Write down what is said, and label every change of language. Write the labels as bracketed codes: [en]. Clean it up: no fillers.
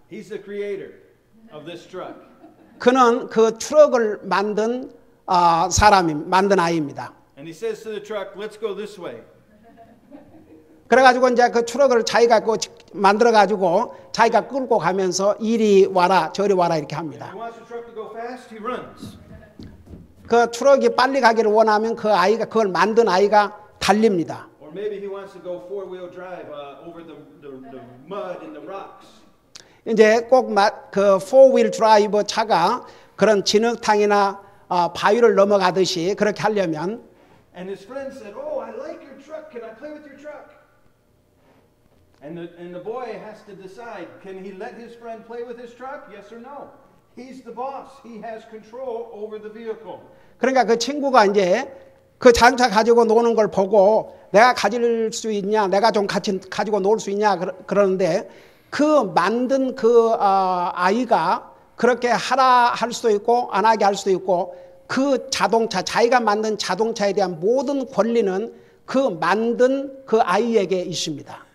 [en] He's the creator of this truck. [ko] 그는 그 트럭을 만든 만든 아이입니다. [en] And he says to the truck, "Let's go this way." [ko] 그래가지고 이제 그 트럭을 자기가 만들어 가지고 자기가 끌고 가면서 이리 와라 저리 와라 이렇게 합니다. [en] He wants the truck to go fast, he runs. [ko] 그 트럭이 빨리 가기를 원하면 그 아이가 그걸 만든 아이가 달립니다. [en] Or maybe he wants to go four-wheel drive over the mud and the rocks. [ko] 이제 꼭 그 four-wheel drive 차가 그런 진흙탕이나 바위를 넘어가듯이 그렇게 하려면 [en] And his friend said, "Oh, I like your truck. Can I play with your truck?" And the boy has to decide, can he let his friend play with his truck? Yes or no? He's the boss. He has control over the vehicle. [ko] 그러니까 그 친구가 이제 그 자동차 가지고 노는 걸 보고 내가 가질 수 있냐, 내가 좀 같이 가지고 놀 수 있냐 그러는데 그 만든 그 아이가 그렇게 하라 할 수도 있고 안 하게 할 수도 있고 그 자동차 자기가 만든 자동차에 대한 모든 권리는 그 만든 그 아이에게 있습니다.